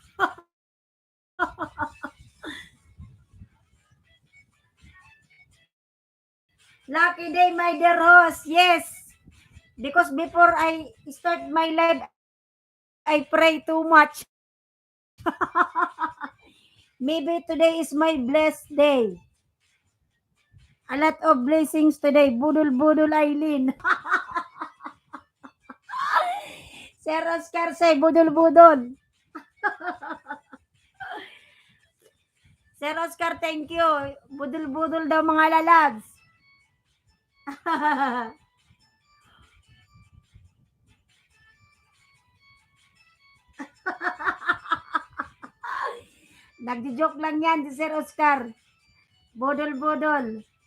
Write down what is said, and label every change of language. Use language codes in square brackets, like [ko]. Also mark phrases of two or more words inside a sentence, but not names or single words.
[en] Lucky day, my dear host. Yes. Because before I start my live, I pray too much. Maybe today is my blessed day. A lot of blessings today. [tl] Budol-budol, Aileen. [en] Sir Oscar say, budol-budol. Sir Oscar, thank you. [tl] Budol-budol daw, mga lalags. Nagdi-joke lang yan si Sir Oscar. Budol-budol.